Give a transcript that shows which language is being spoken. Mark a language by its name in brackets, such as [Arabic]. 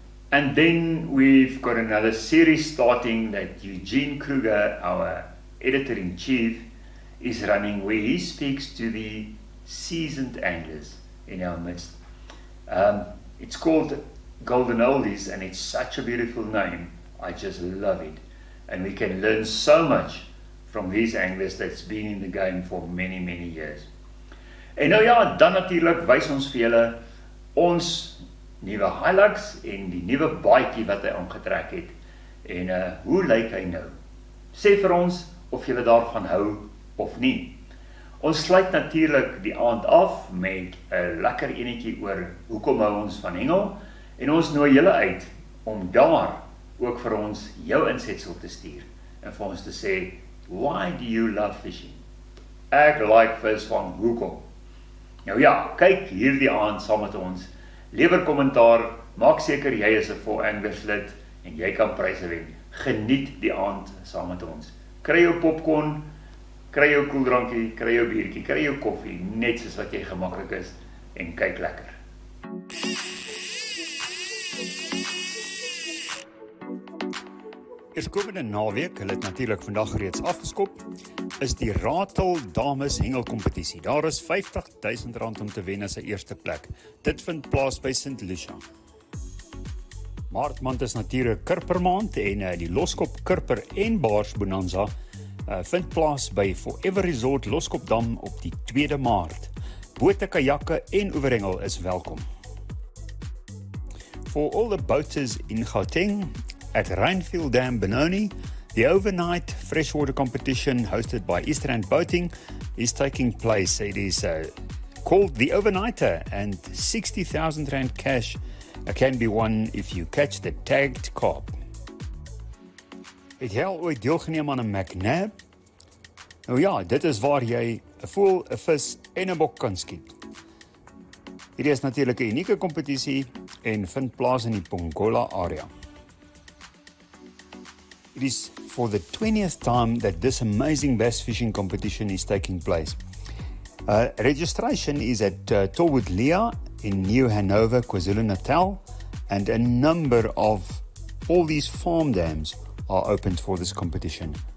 [English] And then we've got another series starting that Eugene Kruger, our editor-in-chief, is running, where he speaks to the seasoned anglers in our midst. It's called Golden Oldies, and it's such a beautiful name. I just love it. And we can learn so much from these anglers that's been in the game for many, many years. [Afrikaans] En nou ja, dan natuurlik wys ons vir julle ons nuwe Hilux en die nuwe baadjie wat hy aangetrek het. En hoe lyk hy nou? Sê vir ons of julle daarvan hou of nie. Ons sluit natuurlik die aand af met 'n lekker enetjie oor hoekom hou ons van hengel en ons nooi julle uit om daar ook vir ons jou insetsel te stuur en vir ons te sê, [English] why do you love fishing? [Afrikaans] Ek like visvang, hoekom? Nou ja, kyk hierdie aand saam met ons, lewer kommentaar, maak seker jy is 'n Four Anglers lid en jy kan pryse wen. Geniet die aand saam met ons. Kry jou popcorn, kry jou koeldrankie, kry jou biertjie, kry jou koffie, net soos wat jy gemaklik is en kyk lekker. Eerskomende naweek, hulle het natuurlik vandag reeds afgeskop, is die Ratel Dames Hengelkompetisie. Daar is R50.000 om te wen as 'n eerste plek. Dit vind plaas by St. Lucia. Maart is natuurlik kurpermaand en die loskop kurper en baars bonanza vind plaas by Forever Resort Loskopdam op die 2de Maart. Bote, kajakke en oeverhengel is welkom. [English] For all the boaters in Gauteng, at Rhinefield Dam Benoni, the overnight freshwater competition hosted by Eastrand Boating is taking place. It is called the Overnighter and R60,000 cash can be won if you catch the tagged carp. [Afrikaans] Het jy al ooit deelgeneem aan 'n McNab? Nou ja, dit is waar jy 'n voël, 'n vis en 'n bok kan skiet. Hierdie is natuurlik 'n unieke kompetisie en vind plaas in die Pongola area. [English] It is for the 20th time that this amazing bass fishing competition is taking place. Registration is at Torwood Lea in New Hanover, KwaZulu-Natal, and a number of all these farm dams are opened for this competition.